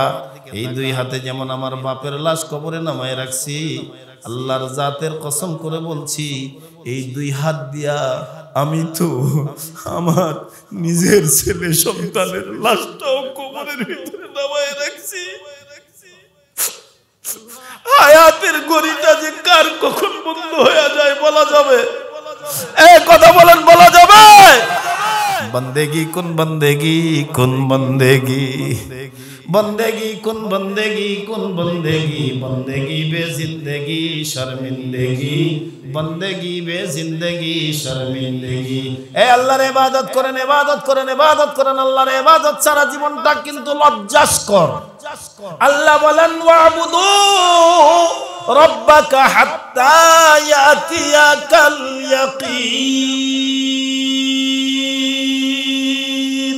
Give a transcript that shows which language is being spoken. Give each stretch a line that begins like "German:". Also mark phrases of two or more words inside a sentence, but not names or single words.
Bangla: এই দুই হাতে যেমন আমার বাপের লাশ কবরে নামায় রাখছি, আল্লাহর জাতের কসম করে বলছি, এই দুই হাত দিয়া আমি তো আমার নিজের ছেলে সন্তানের লাশটাও কবরের ভিতরে নামায় রাখছি। হায়াতের গড়িটা যে কার কখন বন্ধ হয়ে যায় বলা যাবে? কথা বলেন, বলা যাবে?
Persian: بندگی کن بندگی کن بندگی بندگی کن بندگی کن بندگی بندگی بی زندگی شرمندگی بندگی بی زندگی شرمندگی.
Bangla: ए আল্লাহর ইবাদত করেন, ইবাদত করেন, ইবাদত করেন। আল্লাহর ইবাদত সারা জীবনটা কিন্তু লজ্জাস্কর। আল্লাহ বলেন
Arabic: واعبد ربك حتى يأتيك اليقين.